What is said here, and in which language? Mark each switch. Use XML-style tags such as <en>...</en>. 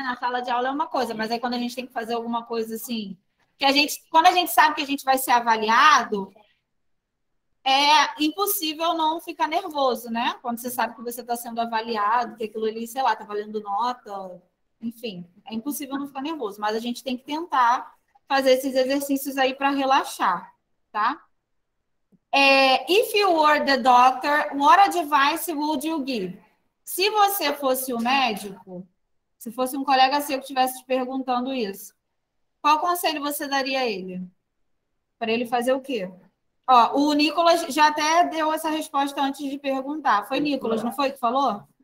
<pt>Na sala de aula é uma coisa, mas aí quando a gente tem que fazer alguma coisa assim, quando a gente sabe que a gente vai ser avaliado, é impossível não ficar nervoso, né? Quando você sabe que você está sendo avaliado, que aquilo ali, sei lá, está valendo nota, enfim, é impossível não ficar nervoso, mas a gente tem que tentar fazer esses exercícios aí para relaxar, tá?</pt> <en>If you were the doctor, what advice would you give?</en> <pt>Se você fosse o médico, se fosse um colega seu que estivesse te perguntando isso, qual conselho você daria a ele? Para ele fazer o quê? Ó, o Nicolas já até deu essa resposta antes de perguntar. Foi Nicolas, não foi que falou?</pt>